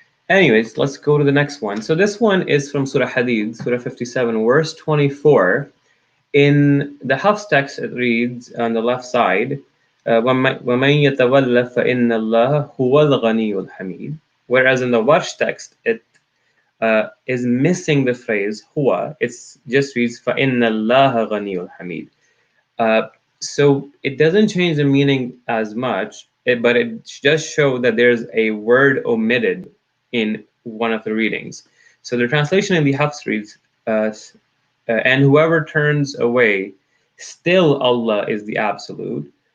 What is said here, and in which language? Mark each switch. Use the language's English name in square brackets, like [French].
[English] Anyways, let's go to the next one. So this one is from Surah Hadid, Surah 57, verse 24. In the Hafs text, it reads on the left side, [Arabic] وَمَنْ يَتَوَلَّ فَإِنَّ اللَّهَ هُوَ الْغَنِيُّ الْحَمِيدُ. [English] Whereas in the Warsh text, it is missing the phrase huwa. It's just reads [Arabic] فَإِنَّ اللَّهَ غَنِيٌّ حَمِيدٌ. [English] So it doesn't change the meaning as much, but it does show that there's a word omitted in one of the readings. So the translation in the Hafs reads, and whoever turns away, still Allah is the absolute.